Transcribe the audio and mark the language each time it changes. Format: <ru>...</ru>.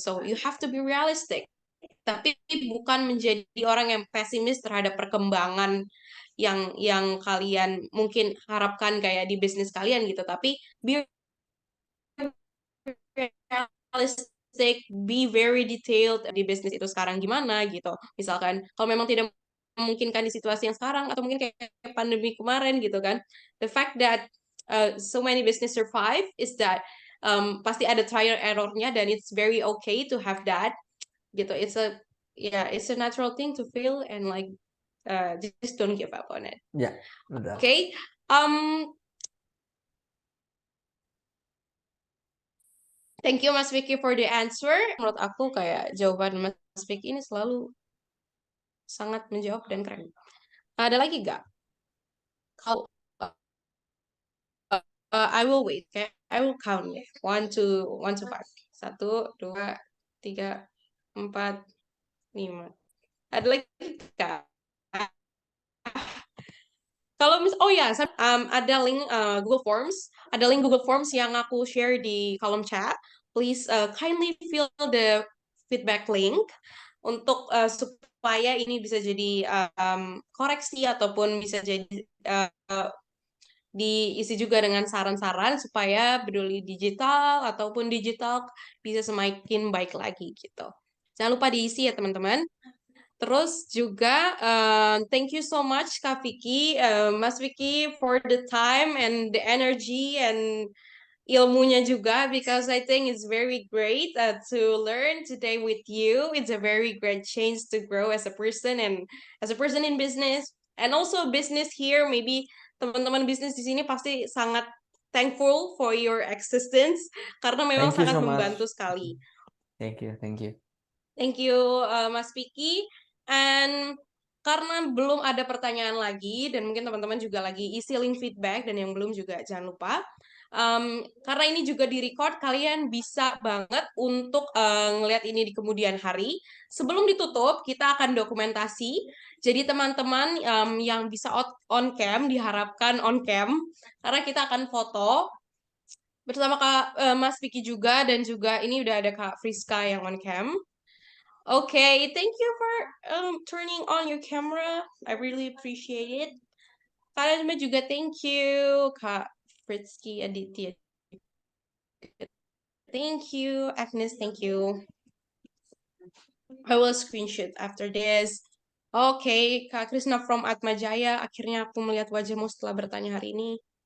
<en>So, you have to be realistic,</en> <id>tapi bukan menjadi orang yang pesimis terhadap perkembangan yang kalian mungkin harapkan kayak di bisnis kalian gitu, tapi</id> <en>be realistic, be very detailed</en> <id>di bisnis itu sekarang gimana gitu. Misalkan kalau memang tidak memungkinkan di situasi yang sekarang atau mungkin kayak pandemi kemarin gitu kan.</id> <en>The fact that so many business survive is that</en> <id>pasti ada trial errornya dan</id> <en>it's very okay to have that gitu. It's a natural thing to feel and like just don't give up on it.</en> <id>ya, betul.</id> <en>Okay. Um, Thank you Mas Vicky for the answer.</en> <id>Menurut aku kayak jawaban Mas Vicky ini selalu sangat menjawab dan keren. Ada lagi gak? Kalau</id> <en>I will wait, okay? I will count ya. One to five.</en> <id>Satu, dua, tiga, empat, lima. Ada lagi gak? Kalau oh ya, ada link Google Forms, yang aku share di kolom chat.</id> <en>Please kindly fill the feedback link</en> <id>untuk supaya ini bisa jadi koreksi ataupun bisa jadi diisi juga dengan saran-saran supaya peduli digital ataupun digital bisa semakin baik lagi gitu. Jangan lupa diisi ya teman-teman. Terus juga</id> <en>thank you so much Kak Vicky, Mas Vicky for the time and the energy and</en> <id>ilmunya juga</id> <en>because I think it's very great to learn today with you. It's a very great change to grow as a person and as a person in business and also business here.</en> <id>Maybe teman-teman bisnis di sini pasti sangat</id> <en>thankful for your existence</en> <id>karena memang</id> <en>Thank you</en> <id>sangat</id> <en>so much.</en> <id>membantu sekali.</id> <en>Thank you, thank you. Thank you, Mas Piki.</en> <id>And karena belum ada pertanyaan lagi, dan mungkin teman-teman juga lagi isi link feedback, dan yang belum juga jangan lupa. Karena ini juga di-record, kalian bisa banget untuk ngelihat ini di kemudian hari. Sebelum ditutup, kita akan dokumentasi. Jadi teman-teman yang bisa on cam, diharapkan on cam, karena kita akan foto bersama Mas Piki juga, dan juga ini udah ada Kak Friska yang on cam.</id> <en>Okay, thank you for turning on your camera. I really appreciate it.</en> <id>Kalian semua juga</id> <en>thank you.</en> <id>Kak Fritzky Aditya.</id> <en>Thank you. Agnes, thank you. I will screenshot after this. Okay, Kak Krisna from Atma Jaya.</en> <id>Akhirnya aku melihat wajahmu setelah bertanya hari ini.</id>